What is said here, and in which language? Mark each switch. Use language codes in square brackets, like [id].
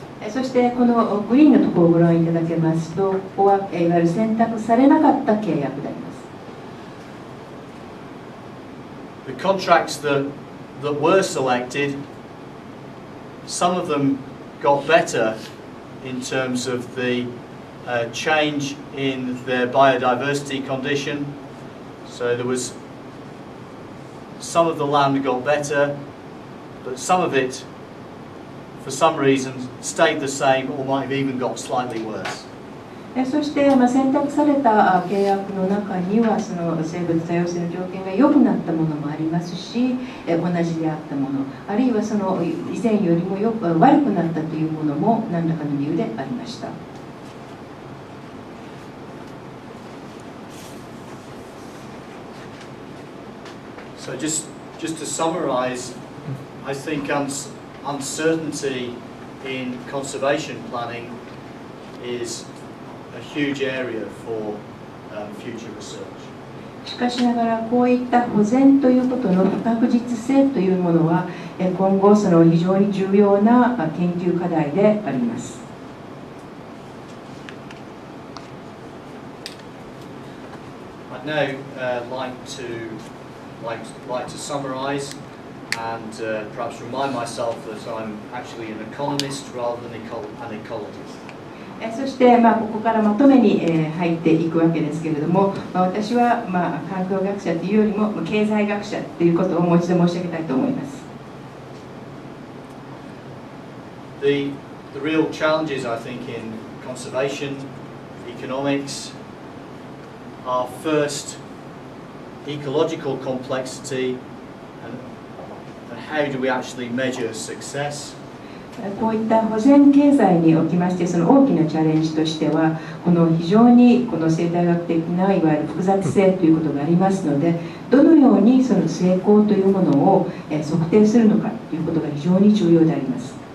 [ja] そしてこのグリーンのところをご覧いただけますと、ここはいわゆる選択されなかった契約であります。 [en] The contracts that were selected, some of them got better in terms of the change in their biodiversity condition. So there was some of the land got better, but some of it, for some reason, stayed the same or might have even got slightly worse. [ja] そして、選択された契約の中にはその生物多様性の条件が良くなったものもありますし、同じであったもの、あるいはその以前よりも悪くなったというものも何らかの理由でありました。 [en] So just to summarize, I think uncertainty in conservation planning is a huge area for future research. [ja] しかしながらこういった保全ということの不確実性というものは今後その非常に重要な研究課題であります。 [en] I'd now like to summarize and perhaps remind myself that I'm actually an economist rather than an ecologist. [ja] そして、ここからまとめに入っていくわけですけれども、私は環境学者というよりも経済学者ということをもう一度申し上げたいと思います。 [en] The real challenges, I think, in conservation economics are first ecological complexity and how do we actually measure success. [ja] こういった保全経済におきましてその大きなチャレンジとしてはこの非常にこの生態学的ないわゆる複雑性ということがありますので、どのようにその成功というものを測定するのかということが非常に重要であります。